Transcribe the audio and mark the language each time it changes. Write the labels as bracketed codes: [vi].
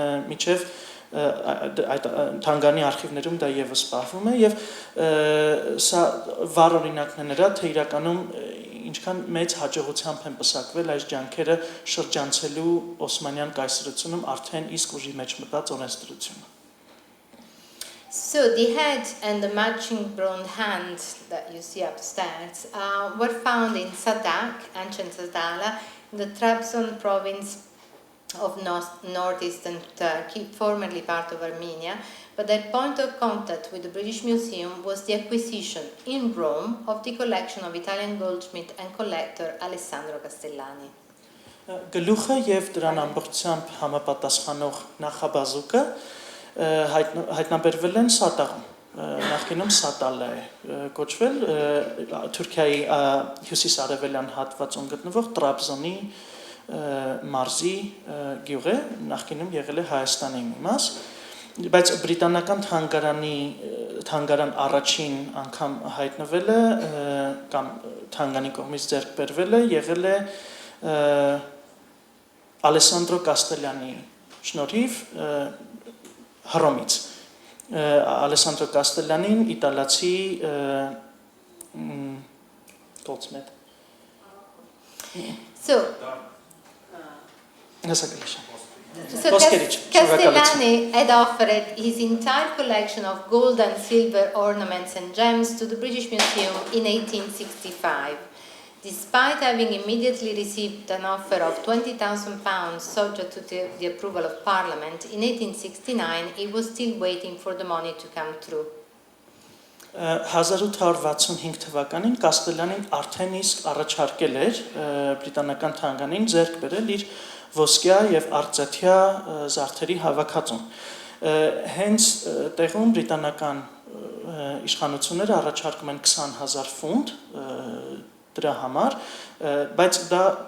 [hy] միջև այդ թանգարանի արխիվներում դա եւս պահվում է եւ սա վառ օրինակն է նրա, թե իրականում ինչքան մեծ հաջողությամբ են պսակվել այս ջանքերը շրջանցելու Օսմանյան կայսրությունում արդեն իսկ ուժի մեջ մտած օրենսդրությունը. [en] So the head and the matching bronze hand that you see upstairs were found in Sadak, ancient Sadala, in the Trabzon province of northeastern Turkey, formerly part of Armenia, but their point of contact with the British Museum was the acquisition in Rome of the collection of Italian goldsmith and collector Alessandro Castellani. [hy] Գլուխը եւ դրան ամբողջությամբ համապատասխանող նախաբազուկը հայտնաբերվել են Սատաղում, նախկինում Սատալա է կոչվել, Թուրքիայի հյուսիսարևելյան հատվածում գտնվող Տրաբզոնի մարզի գյուղ է, նախկինում եղել է Հայաստանի մի մաս, բայց բրիտանական թանգարան առաջին անգամ հայտնվել է կամ թանգանի կողմից ձեռք բերվել է, եղել է Ալեսանդրո Կաստելյանի շնորհիվ Հռոմից. Ալեսանդրո Կաստելյանին իտալացի goldsmith. [en] So Castellani had offered his entire collection of gold and silver ornaments and gems to the British Museum in 1865. Despite having immediately received an offer of £20,000 subject to the approval of Parliament, in 1869 he was still waiting for the money to come through. [hy] 1865 թվականին Կաստելյանին արդեն իսկ առաջարկել էր բրիտանական թանգարանին ձեռք բերել իր ոսկյա եւ արծաթյա զարդերի հավաքածուն։ Հենց տեղում բրիտանական իշխանությունները առաջարկում են 20,000 ֆունտ դրա համար, բայց դա